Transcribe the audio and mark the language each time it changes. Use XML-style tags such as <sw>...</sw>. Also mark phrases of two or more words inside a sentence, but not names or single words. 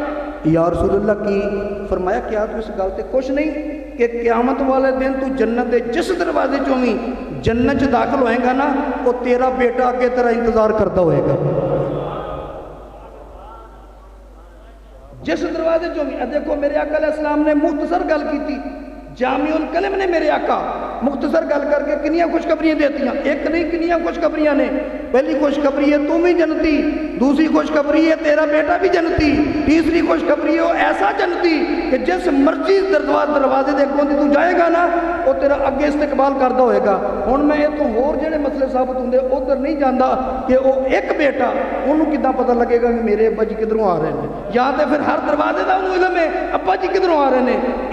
<pa>یا رسول اللہ کی؟ فرمایا کیا تو اس گل تے خوش نہیں کہ قیامت والے دن تو جنت دے جس دروازے چوں بھی جنت چ داخل ہوئے گا نا، وہ تیرا بیٹا اگے تیرا انتظار کرتا ہوئے گا۔ جس دروازے چو بھی دیکھو میرے آقا علیہ‌السلام نے مختصر گل کی، جامع‌الکلم نے میرے آقا مختصر گل کرکے کنیاں خوشخبریاں دیتیاں، ایک نہیں کنیاں خوشخبریاں نے. پہلی خوشخبری ہے تم ہی جنتی، دوسری خوشخبری ہے تیرا بیٹا بھی جنتی، تیسری خوشخبری ہے وہ ایسا جنتی کہ جس مرضی دروازے دے اگوں تو جائےگا نا وہ تیرا اگے استقبال کرتا ہوئےگا. ہن میں اتوں ہور جہڑے مسئلے ثابت ہوندے ادھر نہیں جاتا کہ وہ ایک بیٹا انہوں نے کداں پتہ لگےگا کہ میرے ابا جی کدھروں آ رہے ہیں، یا تو پھر ہر دروازے کا انہوں نے علم ہے ابا جی کدھروں آ رہے ہیں.</pa>